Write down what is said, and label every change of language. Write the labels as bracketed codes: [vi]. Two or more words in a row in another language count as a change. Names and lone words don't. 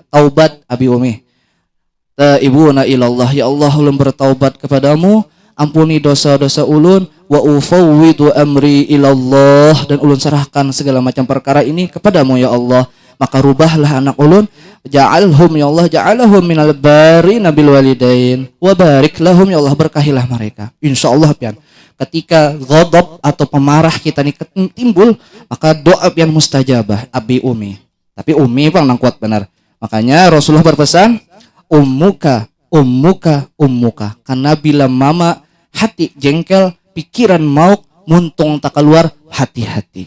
[bjn] Taubat abi umi. [ar] تائبون إلى الله, [bjn] ya Allah ulun bertaubat kepadamu, ampuni dosa-dosa ulun, [ar] وأفوض أمري إلى الله, [bjn] dan ulun serahkan segala macam perkara ini kepadamu ya Allah. Maka rubahlah anak ulun, [ar] جعلهم يا الله جعلهم من البارين بالوالدين وبارك لهم يا الله, [bjn] berkahilah mereka. Insyaallah pian. Ketika ghadab atau pemarah kita nih timbul, maka doa pian mustajabah abi umi. Tapi umi bang nang kuat benar. Makanya Rasulullah berpesan, ummuka. Karena bila mama hati jengkel, pikiran mauk, muntung tak keluar, hati-hati.